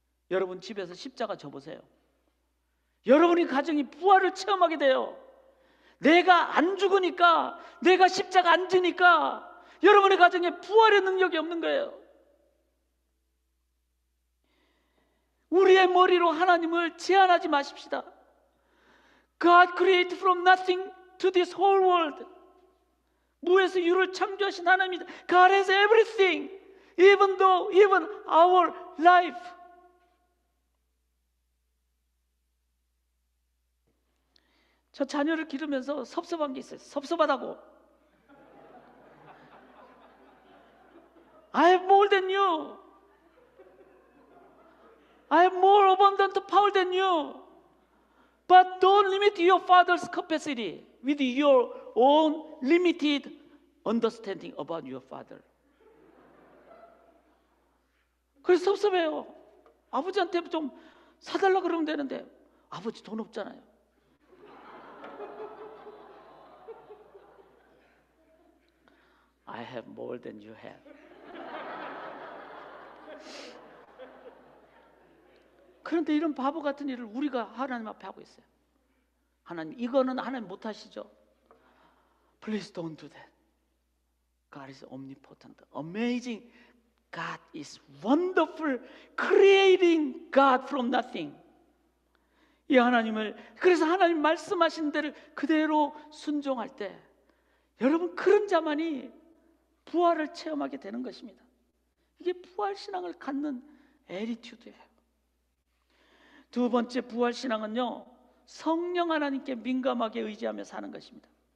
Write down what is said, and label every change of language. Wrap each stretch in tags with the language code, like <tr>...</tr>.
<ko>여러분 집에서 십자가 져보세요. 여러분이 가정이 부활을 체험하게 돼요. 내가 안 죽으니까, 내가 십자가 안 지니까 여러분의 가정에 부활의 능력이 없는 거예요. 우리의 머리로 하나님을 제한하지 마십시다.</ko> <en>God created from nothing to this whole world.</en> <ko>무에서 유를 창조하신 하나님이다.</ko> <en>God has everything, even our life.</en> <ko>저 자녀를 기르면서 섭섭한 게 있어요. 섭섭하다고.</ko> <en>I have more than you. I have more abundant power than you. But don't limit your father's capacity with your own limited understanding about your father.</en> <ko>그래서 섭섭해요. 아버지한테 좀 사달라 그러면 되는데 아버지 돈 없잖아요.</ko> <en>I have more than you have.</en> <ko>그런데 이런 바보 같은 일을 우리가 하나님 앞에 하고 있어요. 하나님, 이거는 하나님 못 하시죠?</ko> <en>Please don't do that. God is omnipotent, amazing. God is wonderful, creating God from nothing.</en> <ko>이 하나님을, 그래서 하나님 말씀하신 대로 그대로 순종할 때 여러분, 그런 자만이 부활을 체험하게 되는 것입니다. 이게 부활신앙을 갖는 애티튜드예요. 두 번째 부활신앙은요, 성령 하나님께 민감하게 의지하며 사는 것입니다.</ko>